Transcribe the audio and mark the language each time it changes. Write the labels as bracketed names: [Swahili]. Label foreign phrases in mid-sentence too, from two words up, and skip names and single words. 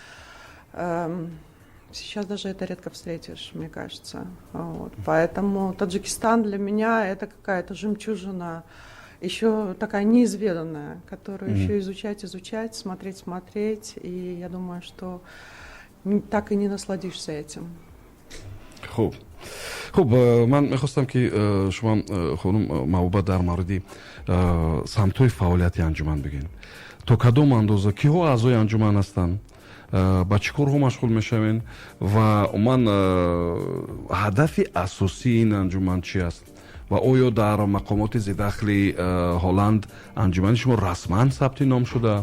[Russian] Сейчас даже это редко встретишь, мне кажется. Вот. Поэтому Таджикистан для меня это какая-то жемчужина, еще такая неизведанная, которую еще изучать, смотреть. И я думаю, что так и не насладишься этим. [Tajik] خب من میخواستم که شما خانم محبوبه در مورد سمت‌های فعالیتی انجمن بگین. تا کدام اندازه کیها اعضای انجمن هستند؟ با چه کارها مشغول میشوین و من هدف اساسی این انجمن چی است و آیا در مقامات ذی‌دخل هلند انجمن شما رسما ثبت نام شده؟